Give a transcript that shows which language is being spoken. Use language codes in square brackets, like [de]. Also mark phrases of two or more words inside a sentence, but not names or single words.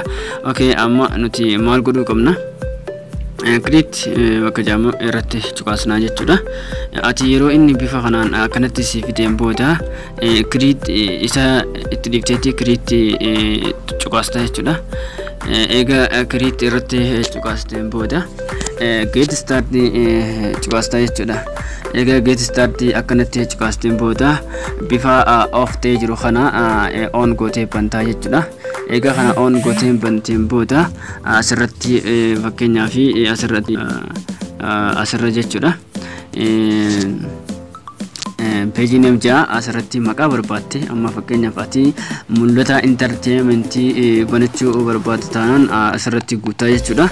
[om] Okay, amma nuti maal godhuu qabna? Create bakka jaamu irratti cuqaasnaa jechuudha. Ati yeroo inni bifa kanaan akkanatti si fideen booda create isa itti dibteetti create cuqaastaa jechuudha. Eega create irratti cuqaasteen booda [en] get start [om] cuqaastaa jechuudha. Eega [en] get start [om] akkanatti cuqaasteen booda bifa off ta'ee jiru kana on gootee bantaa jechuudha. Eega kana on gootee banteen booda asirratti fakkeenyaaf asirratti asirra jechuudha. [en] Page name [om] jaa asirratti maqaa barbaatte amma fakkeenyaaf ati mul'ata entertainment banachuu barbaadde taanaan asirratti guutaa jechuudha.